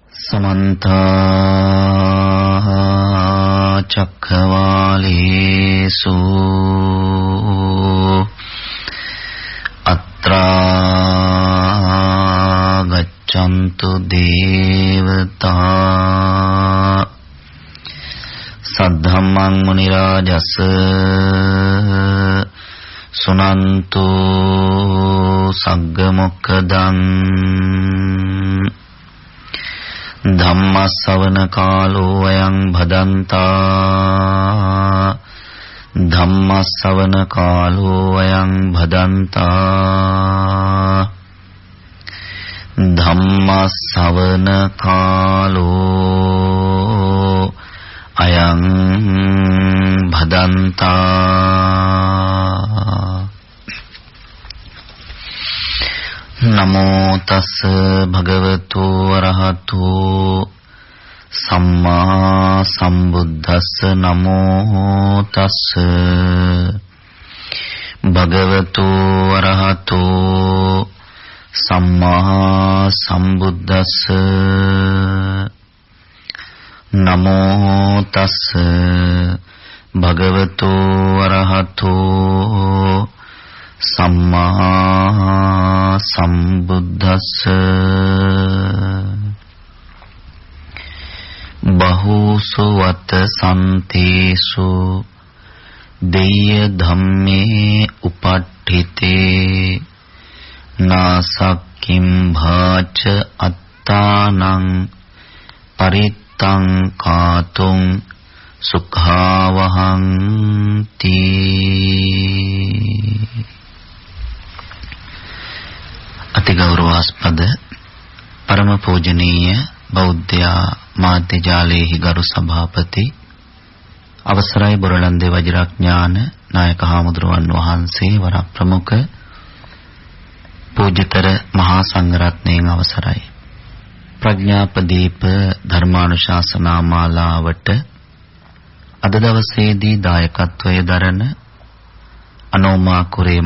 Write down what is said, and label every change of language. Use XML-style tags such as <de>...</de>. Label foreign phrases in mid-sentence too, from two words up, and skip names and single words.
<pi>समन्त चक्रवालेषु अत्रा गच्छन्तु देवता सद्धम्मं मुनिराजस सुनन्तु सग्गमुक्खदं धम्मස්සවන කාලෝ අයං භදන්තා ධම්මස්සවන කාලෝ අයං භදන්තා ධම්මස්සවන කාලෝ අයං භදන්තා नमो तस् भगवतो अरहतो सम्मा सम्बुद्धस्स नमो तस् भगवतो अरहतो सम्मा सम्बुद्धस्स नमो तस् भगवतो अरहतो सम्मा सम्बुद्धस्स बहुषु वत सन्तेषु देय धम्मे उपट्ठिते नासक्किं भाच अत्तानं परित्तं कातुं</pi> <si>सुखावहन्ति අති ගෞරවාස්පද පරම පූජනීය බෞද්ධ මාධ්‍ය ජාලයේ ගරු සභාපති අවසරයි බොරලන්දේ වජිරඥාන නායක හාමුදුරුවන් වහන්සේ වර ප්‍රමුඛ පූජිතර මහා සංඝරත්නයන් අවසරයි ප්‍රඥාපදීප ධර්මානුශාසනා මාලාවට අද දවසේදී දායකත්වයේ දරන අනෝමා කුරේ</si>